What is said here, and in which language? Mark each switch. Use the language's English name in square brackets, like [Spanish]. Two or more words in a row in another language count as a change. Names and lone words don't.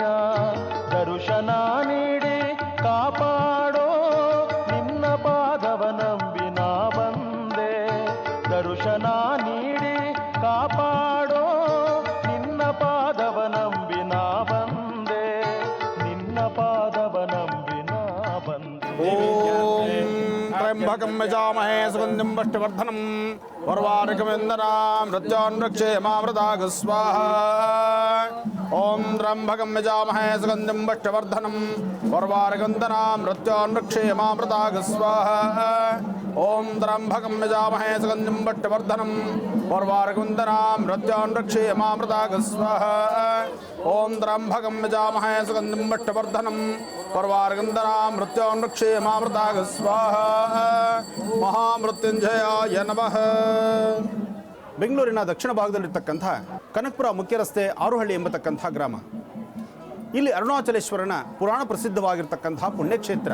[Kannada] ದರ್ಶನ ನೀಡಿ ಕಾಪಾಡೋ ನಿನ್ನ ಪಾದವ ನಂಬಿ ನಾ ಬಂದೆ. ದರ್ಶನ ನೀಡಿ ಕಾಪಾಡೋ ನಿನ್ನ ಪಾದವ ನಂಬಿ ನಾ ಬಂದೆ. ನಿನ್ನ ಪಾದವ ನಂಬಿ ನಾ ಬಂದೆ. [Sanskrit] ಓಂ ತ್ರ್ಯಂಬಕಂ ಯಜಾಮಹೇ ಸುಗಂಧಿಂ ಪುಷ್ಪವರ್ಧನಂ ಉರ್ವಾರುಕಮಿವ ವಂದನಾಂ ಮೃತ್ಯೋನ್ಮೃಕ್ಷೇಮಾಮೃತಾತ್ ಸ್ವಾಹಾ. ಓಂ ತ್ರ್ಯಂಬಕಂ ಯಜಾಮಹೇ ಸುಗಂಧಿಂ ಪುಷ್ಟಿವರ್ಧನಂ ಉರ್ವಾರುಕಂದನಾಂ ಮೃತ್ಯೋನ್ಮೃಕ್ಷೇಮಾಮೃತಾಗ ಸ್ವಾಹ ಓಂ ತ್ರ್ಯಂಬಕಂ ಯಜಾಮಹೇ ಸುಗಂಧಿಂ ಪುಷ್ಟಿವರ್ಧನಂ ಉರ್ವಾರುಕಂದನಾಂ ಮೃತ್ಯೋನ್ಮೃಕ್ಷೇಮಾಮೃತಾಗ ಸ್ವಾಹ ಓಂ ತ್ರ್ಯಂಬಕಂ ಯಜಾಮಹೇ ಸುಗಂಧಿಂ ಪುಷ್ಟಿವರ್ಧನಂ ಉರ್ವಾರುಕಂದನಾಂ ಮೃತ್ಯೋನ್ಮೃಕ್ಷೇಮಾಮೃತಾಗ ಸ್ವಾಹ ಮಹಾಮೃತ್ಯುಂಜಯಾಯ ನಮಃ. [Kannada] ಬೆಂಗಳೂರಿನ ದಕ್ಷಿಣ ಭಾಗದಲ್ಲಿರ್ತಕ್ಕಂಥ ಕನಕಪುರ ಮುಖ್ಯ ರಸ್ತೆ ಆರುಹಳ್ಳಿ ಎಂಬತಕ್ಕಂಥ ಗ್ರಾಮ. ಇಲ್ಲಿ ಅರುಣಾಚಲೇಶ್ವರನ ಪುರಾಣ ಪ್ರಸಿದ್ಧವಾಗಿರ್ತಕ್ಕಂಥ ಪುಣ್ಯಕ್ಷೇತ್ರ.